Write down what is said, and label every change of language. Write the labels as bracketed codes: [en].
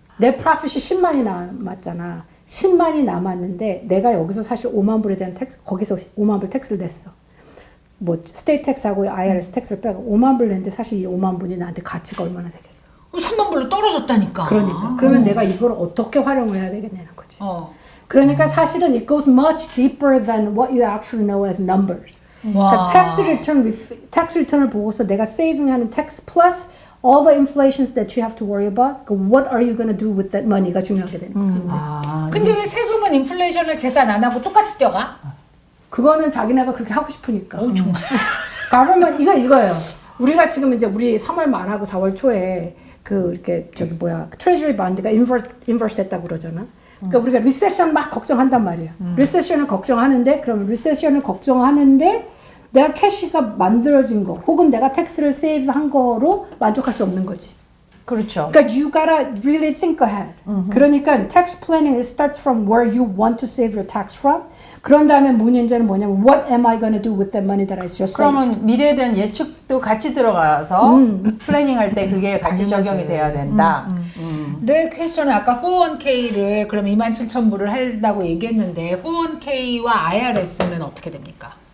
[ko] 내 프로핏이 10만이 남았잖아. 10만이 남았는데 내가 여기서 사실 5만 불에 대한 텍스, 거기서 5만 불 텍스를 냈어. 뭐 스테이트 텍스하고 IRS 텍스를 빼고 5만 불 냈는데 사실 이 5만 불이 나한테 가치가 얼마나 되겠어. 3만 불로 떨어졌다니까. 그러니까. 그러면 내가 이걸 어떻게 활용을 해야 되겠냐는 거지. 어. 그러니까 사실은 [en] it goes much deeper than what you actually know as numbers. 그러니까 tax return을 [ko] 보고서 내가 [en] saving하는 tax plus all the inflations that you have to worry about. What are you going to do with that money가 [ko] 중요하게 되는 거지. 이제. 근데 왜 세금은 인플레이션을 계산 안 하고 똑같이 뛰어가? 그거는 자기네가 그렇게 하고 싶으니까. 정말. 가르면 이거예요. 우리가 지금 이제 우리 3월 말하고 4월 초에 그 이렇게 저기 뭐야 트레저리 반드가 인버스 했다고 그러잖아. 그러니까 우리가 리세션 막 걱정한단 말이야. 리세션을 걱정하는데 그러면 리세션을 걱정하는데 내가 캐시가 만들어진 거 혹은 내가 텍스를 세이브한 거로 만족할 수 없는 거지. 그렇죠. 그러니까 [en] you gotta really think ahead. 그러니까 tax planning it starts from where you want to save your tax from. [ko] 그런 다음에 문제는 뭐냐면 [en] what am I going to do with the money that I just saved? [ko] 그러면 미래에 대한 예측도 같이 들어가서 플래닝 할 때 그게 같이 적용이 돼야 된다. 내 퀘스천은 아까 401k를 그럼 27,000불을 한다고 얘기했는데 401k와 IRS는 어떻게 됩니까?